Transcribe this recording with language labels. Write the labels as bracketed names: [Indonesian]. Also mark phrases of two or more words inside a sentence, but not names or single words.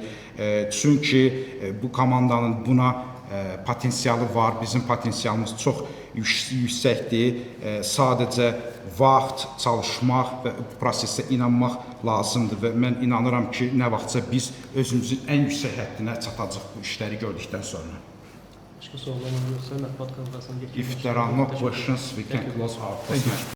[Azerbaijani] Çünki bu komandanın buna potensialı var, bizim potensialımız çox yüksəkdir. Sadəcə vaxt, çalışmaq və prosesə inanmaq lazımdır və mən inanıram ki, nə vaxtsa biz özümüzün ən yüksək həddinə çatacaq bu işləri gördükdən sonra. Başqa suallarınız yoxsa mətbuat konferansına [English] If there are no questions, we can close our presentation.